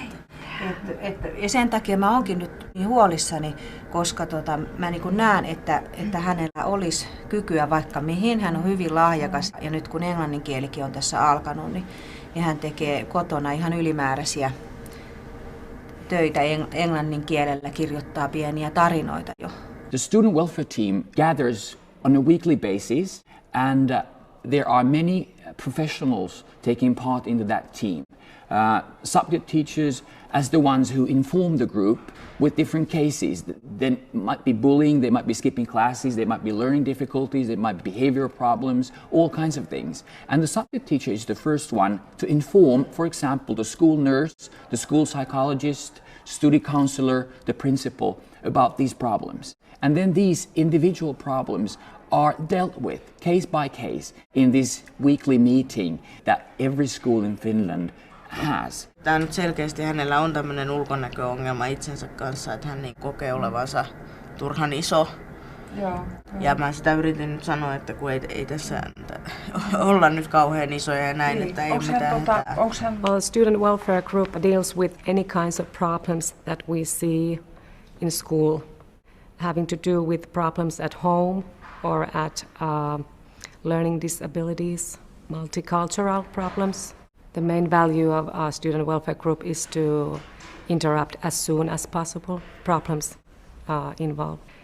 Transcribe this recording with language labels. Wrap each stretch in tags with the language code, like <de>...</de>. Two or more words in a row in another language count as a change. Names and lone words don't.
<fi>Ja sen takia mä oonkin nyt niin huolissani, koska mä niin kuin näen, että hänellä olisi kykyä vaikka mihin. Hän on hyvin lahjakas ja nyt kun englannin kielikin on tässä alkanut, niin hän tekee kotona ihan ylimääräisiä töitä englannin kielellä, kirjoittaa pieniä tarinoita jo.</fi> <en>The student welfare team gathers on a weekly basis and there are many professionals taking part into that team. Subject teachers as the ones who inform the group with different cases. There might be bullying, they might be skipping classes, they might be learning difficulties, there might be behavioral problems, all kinds of things. And the subject teacher is the first one to inform, for example, the school nurse, the school psychologist, study counselor, the principal about these problems. And then these individual problems are dealt with case by case in this weekly meeting that every school in Finland has.</en> <fi>Tämä nyt selkeästi hänellä on tämmöinen ulkonäköongelma itsensä kanssa, että hän kokee olevansa turhan iso. Ja mä sitä yritin nyt sanoa, että kun ei tässä olla nyt kauhean isoja ja näin, että ei mitään hätää.</fi> <en>Our student welfare group deals with any kinds of problems that we see in school, having to do with problems at home or at learning disabilities, multicultural problems. The main value of our student welfare group is to interrupt as soon as possible problems involved.</en>